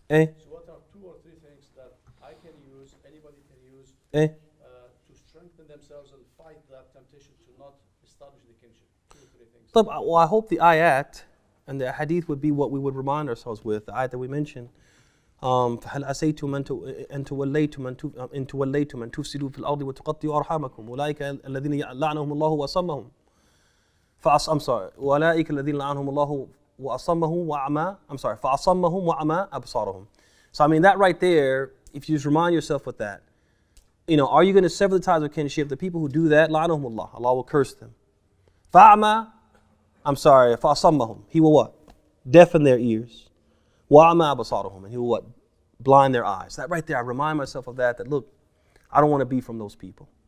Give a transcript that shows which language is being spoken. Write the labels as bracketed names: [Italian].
[English] So what are 2 or 3 things that I can use, anybody can use, to strengthen themselves and fight that temptation to not establish the kinship? 2 or 3 things. Well, I hope the ayat and the hadith would be what we would remind ourselves with, the ayat that we mentioned. [Arabic] فهل عسيتم أن توليتم أن تفسدوا في الأرض وتقطعوا أرحامكم أولئك الذين لعنهم الله وأصمهم أولئك الذين لعنهم الله وأصمهم وأعمى فأصمهم وأعمى أبصارهم. [English] So I mean that right there, if you just remind yourself with that, are you going to sever the ties of kinship? The people who do that, [Arabic] لعنهم الله, [English] Allah will curse them. [Arabic] فأصمهم, [English] He will what? Deafen their ears. [Arabic] وَأَعْمَى أَبْصَارُهُمْ, [English] and He will what? Blind their eyes. That right there, I remind myself of that look, I don't want to be from those people.